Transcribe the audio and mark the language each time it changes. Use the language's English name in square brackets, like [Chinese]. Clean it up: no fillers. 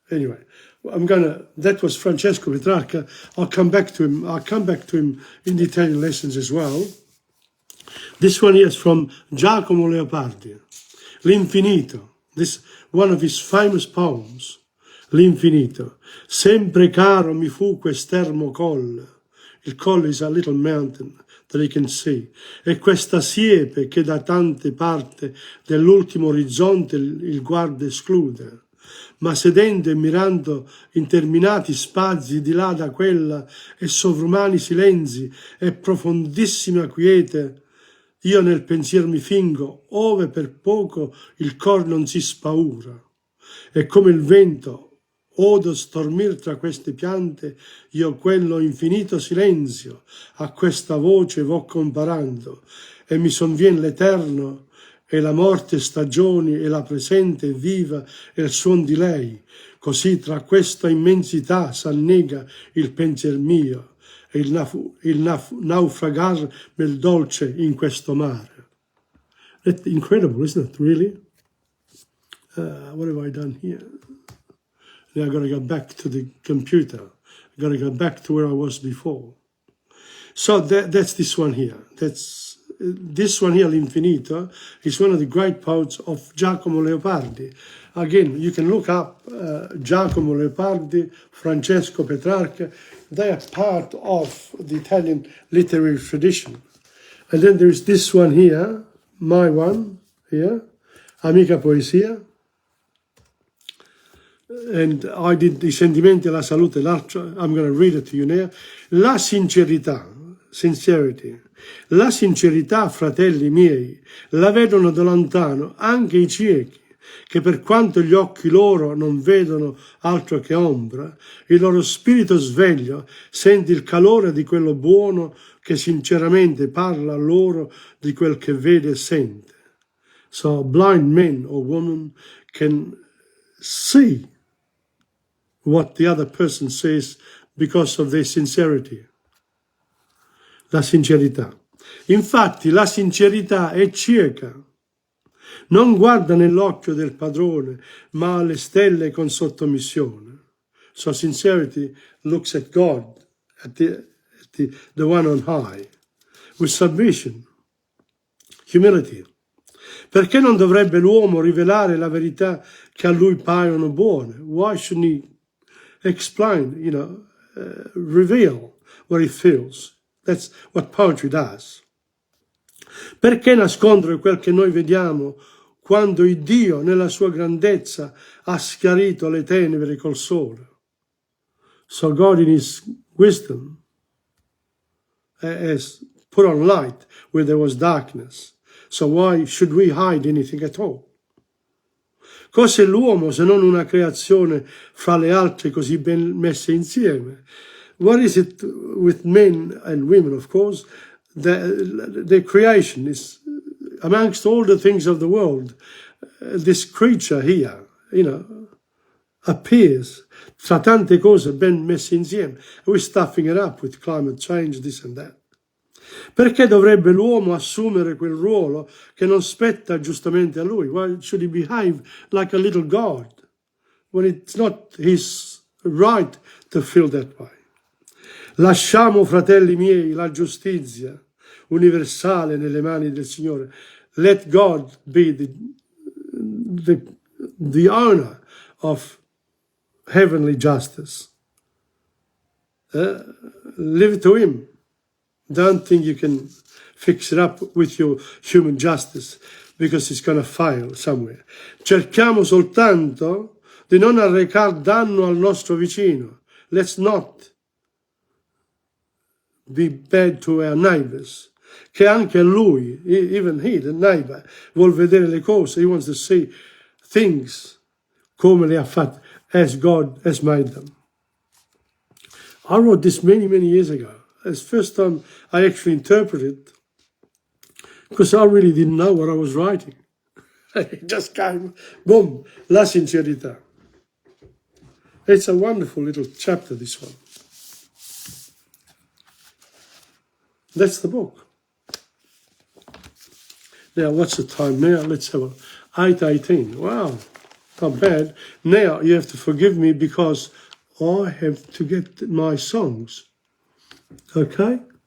[English] Anyway, that was Francesco Petrarca. I'll come back to him. I'll come back to him in the Italian lessons as well. This one here is from Giacomo Leopardi. L'Infinito. This one of his famous poems. [Italian] L'Infinito. Sempre caro mi fu quest'ermo colle. [English] Il colle is a little mountain that you can see. [Italian] E questa siepe che da tante parti dell'ultimo orizzonte il guarda esclude. Ma sedendo e mirando interminati spazi di là da quella e sovrumani silenzi e profondissima quiete, io nel pensier mi fingo, ove per poco il cor non si spaura. E come il vento odo stormir tra queste piante, io quello infinito silenzio a questa voce vo comparando, e mi sonvien l'eterno e la morte stagioni e la presente viva e il suon di lei, così tra questa immensità s'annega il pensier mio e il naufragar nel dolce in questo mare. [English] That's incredible, isn't it, really? What have I done here? Now I've got to go back to the computer. I've got to go back to where I was before. So that's this one here. This one here, L'Infinito, is one of the great poets of Giacomo Leopardi. Again, you can look up Giacomo Leopardi, Francesco Petrarca. They are part of the Italian literary tradition. And then there's this one here, my one here, Amica Poesia. And I did [Italian] I sentimenti e la salute, l'altro, [English] I'm going to read it to you now. [Italian] La sincerità, sincerity. La sincerità, fratelli miei, la vedono da lontano anche i ciechi, che per quanto gli occhi loro non vedono altro che ombra, il loro spirito sveglio sente il calore di quello buono che sinceramente parla loro di quel che vede e sente. [English] So blind men or women can see what the other person says because of their sincerity. [Italian] La sincerità. Infatti la sincerità è cieca. Non guarda nell'occhio del padrone, ma alle stelle con sottomissione. [English] So sincerity looks at God, at the one on high, with submission, humility. [Italian] Perché non dovrebbe l'uomo rivelare la verità che a lui paiono buone? [English] Why shouldn't he explain, reveal what he feels? That's what poetry does. [Italian] Perché nascondere quel che noi vediamo quando il Dio nella sua grandezza ha schiarito le tenebre col sole? [English] So God in his wisdom has put on light where there was darkness. So why should we hide anything at all? [Italian] Cos'è l'uomo se non una creazione fra le altre così ben messe insieme? [English] What is it with men and women, of course? The creation is, amongst all the things of the world, this creature here, appears [Italian] tra tante cose ben messe insieme. [English] We're stuffing it up with climate change, this and that. [Italian] Perché dovrebbe l'uomo assumere quel ruolo che non spetta giustamente a lui? [English] Why should he behave like a little god when it's not his right to feel that way? [Italian] Lasciamo, fratelli miei, la giustizia universale nelle mani del Signore. [English] Let God be the owner of heavenly justice. Leave it to him. Don't think you can fix it up with your human justice because it's going to fail somewhere. [Italian] Cerchiamo soltanto di non arrecar danno al nostro vicino. [English] Let's not be bad to our neighbors. [Italian] Che anche lui, [English] even he, the neighbor, [Italian] vuol vedere le cose. [English] He wants to see things [Italian] come le ha fatte, [English] as God has made them. I wrote this many, many years ago. It's the first time I actually interpreted, because I really didn't know what I was writing. It just came, boom, la sincerità. It's a wonderful little chapter, this one. That's the book. Now, what's the time now? Let's have a 8:18. Wow, not bad. Now, you have to forgive me because I have to get my songs. Okay?